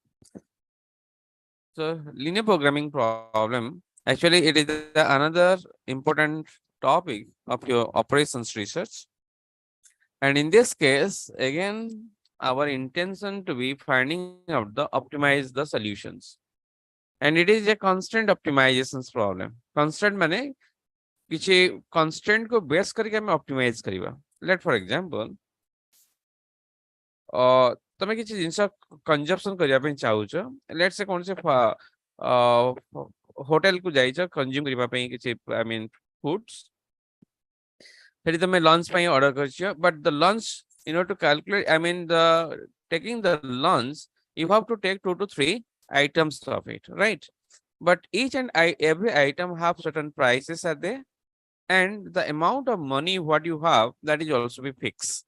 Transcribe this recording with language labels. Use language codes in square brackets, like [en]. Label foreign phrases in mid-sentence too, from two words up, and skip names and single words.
[en] So linear programming problem, actually it is another important topic of your operations research. And in this case, again, our intention to be finding out the optimize the solutions. And it is a constant optimizations problem. [hi] Constant माने किसी constant को base करके हमें optimize करिवा. [en] Let for example, [or] ତମେ କିଛି ଜିନିଷ consumption କରିବା ପାଇଁ ଚାହୁଛ, [en] let's say [or] କୌଣସି ହୋଟେଲ କୁ ଯାଇଛ consume କରିବା ପାଇଁ କିଛି [en] I mean foods. [or] ସେଠି ତମେ lunch ପାଇଁ order କରିଛ, [en] but the lunch in order to calculate, I mean the taking the lunch, you have to take 2 to 3 items of it, right? But each and every item have certain prices are there, and the amount of money what you have, that is also be fixed.